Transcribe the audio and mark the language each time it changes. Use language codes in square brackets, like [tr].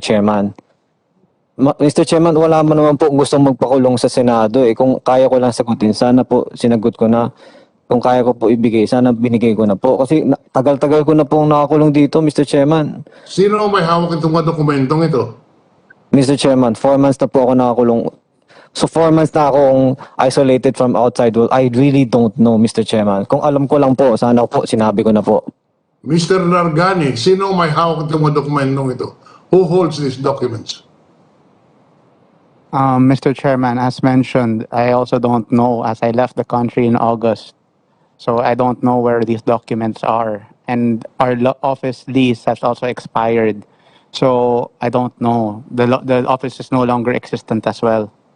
[tl] Chairman. Mr. Chairman, wala man naman po gustong magpakulong sa Senado eh. Kung kaya ko lang sagutin, sana po sinagot ko na. Kung kaya ko po ibigay, sana binigay ko na po. Kasi tagal-tagal ko na pong nakakulong dito, Mr. Chairman. Sino may hawak itong mga dokumentong ito? Mr. Chairman, 4 months na po ako nakakulong. [en] So 4 months [tl] na akong [en] isolated from outside world. I really don't know, [tl] Mr. Chairman. Kung alam ko lang po, sana po sinabi ko na po. [en] Mr. [tl] Nargani, sino may hawak itong mga dokumentong ito? [en] Who holds these documents? Mr. Chairman, as mentioned, I also don't know as I left the country in August. So I don't know where these documents are. And our office lease has also expired. So I don't know. The office is no longer existent as well.